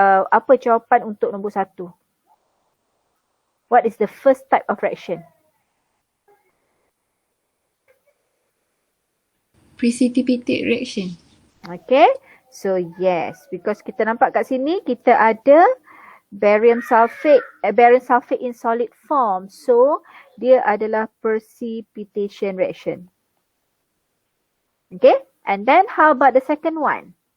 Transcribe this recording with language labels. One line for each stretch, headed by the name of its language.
Malay: Apa jawapan untuk nombor 1?
English: What is the first type of reaction? Precipitate reaction. Okay, so yes, because
Malay: kita nampak kat sini kita ada
English: barium sulfate in solid form.
Malay: So dia adalah precipitation reaction.
English: Okay, and then how about the second one?